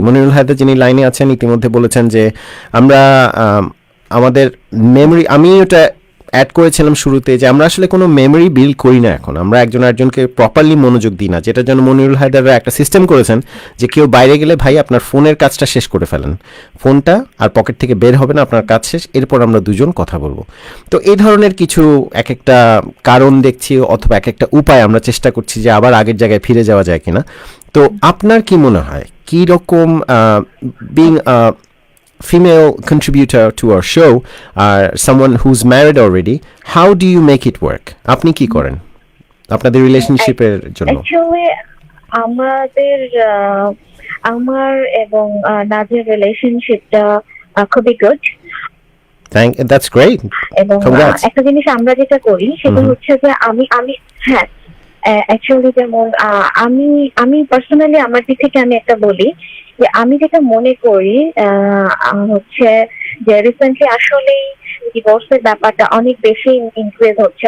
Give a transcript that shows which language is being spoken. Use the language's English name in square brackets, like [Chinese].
[Bangla] মনিরুল হায়দার যিনি লাইনে আছেন ইতিমধ্যে বলেছেন যে আমরা আমাদের মেমরি, আমি ওটা অ্যাড করেছিলাম শুরুতে, যে আমরা আসলে কোনো মেমরি বিল্ড করি না এখন, আমরা একজন আরেকজনকে প্রপারলি মনোযোগ দিই না, যেটার জন্য মনিরুল হায়দাররা একটা সিস্টেম করেছেন যে কেউ বাইরে গেলে ভাই আপনার ফোনের কাজটা শেষ করে ফেলেন, ফোনটা আর পকেট থেকে বের হবে না, আপনার কাজ শেষ, এরপর আমরা দুজন কথা বলবো। তো এই ধরনের কিছু এক একটা কারণ দেখছি, অথবা এক একটা উপায় আমরা চেষ্টা করছি যে আবার আগের জায়গায় ফিরে যাওয়া যায় কিনা। তো আপনার কি মনে হয়, কি রকম being [English] female contributor to our show, or someone who's married already, how do you make it work? [Bangla] আপনি কি করেন আপনাদের রিলেশনশিপের জন্য? অ্যাকচুয়ালি আমাদের আমার এবং নাজের রিলেশনশিপটা খুবই গুড। [English] That's great. [Bangla] এবং একটা জিনিস আমরা যেটা করি সেটা হচ্ছে যে আমি হ্যাঁ অ্যাকচুয়ালি যেমন আমি পার্সোনালি আমার দিক থেকে আমি একটা বলি যে আমি যেটা মনে করি হচ্ছে যে রিসেন্টলি আসলেই ডিভোর্সের ব্যাপারটা অনেক বেশি ইনক্রিজ হচ্ছে।